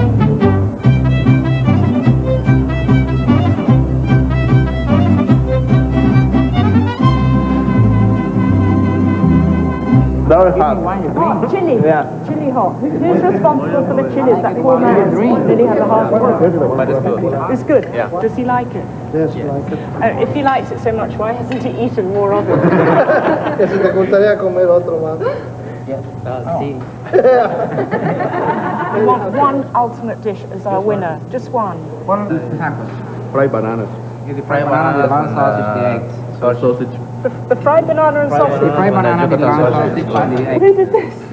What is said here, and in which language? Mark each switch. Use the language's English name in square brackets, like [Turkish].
[English] Very hot. Hot chili. Yeah. Chili hot. Who's responsible for the chilies? That poor man really has a hard time. But it's good. It's good. Yeah. Does he like it? Yes, I like it. If he likes it so much, why hasn't he eaten more of it? [Spanish] Que si te gustaría comer otro más. [English] We want one ultimate dish as our winner. Just one. One tacos. Fried bananas. The fried banana, the brown sausage, the eggs. Sausage. The fried banana and The sausage. fried banana, the brown sausage, and the egg. Who did this?